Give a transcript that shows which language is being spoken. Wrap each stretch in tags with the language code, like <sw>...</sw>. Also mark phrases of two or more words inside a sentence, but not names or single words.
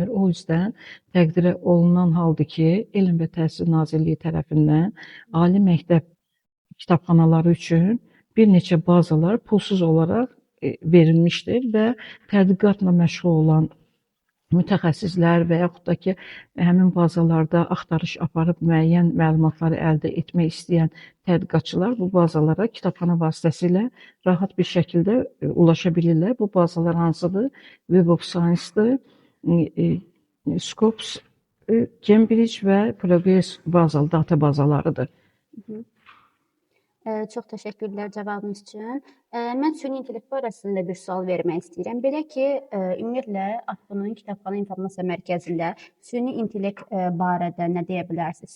<az>O yüzdən təqdirə olunan haldır ki, Elm və Təhsil Nazirliyi tərəfindən ali məktəb kitabxanaları üçün bir neçə bazalar pulsuz olaraq verilmişdir və tədqiqatla məşğul olan mütəxəssislər və yaxud da ki, həmin bazalarda axtarış aparıb müəyyən məlumatları əldə etmək istəyən tədqiqatçılar bu bazalara kitabxana vasitəsilə rahat bir şəkildə ulaşa bilirlər. Bu bazalar hansıdır? Web of Science-dır, Scopus, Cambridge və Progress data bazalarıdır. Çox təşəkkürlər cavabınız üçün. Mən süni intellekt barəsində bir sual vermək istəyirəm. Belə ki, ümumiyyətlə AFP-nın Kitabxana İnformasiya Mərkəzində süni intellekt barədə nə deyə bilərsiniz?</az>